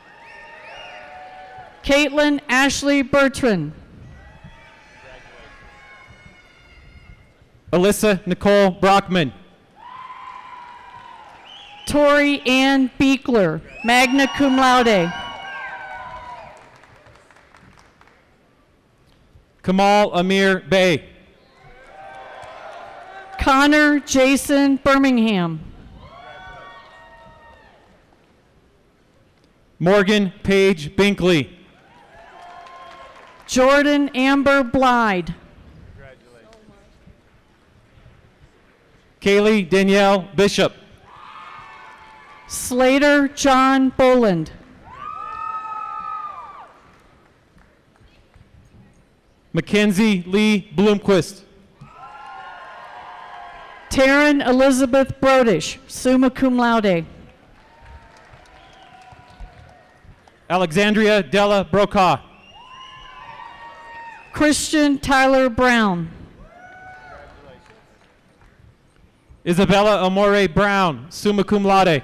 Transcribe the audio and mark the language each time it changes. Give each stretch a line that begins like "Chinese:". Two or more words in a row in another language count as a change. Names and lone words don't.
English: Caitlin Ashley Bertrand. Alyssa Nicole Brockman. Tori Ann Beekler,
Latin: magna cum laude.
English: Kamal Amir Bey. Connor Jason Birmingham. Morgan Paige Binkley. Jordan Amber Blyde. Kaylee Danielle Bishop. Slater John Boland. Mackenzie Lee Bloomquist. Taryn Elizabeth Brodish,
Latin: summa cum laude.
English: Alexandria Della Brokaw. Christian Tyler Brown. Isabella Amore Brown,
Latin: summa cum laude.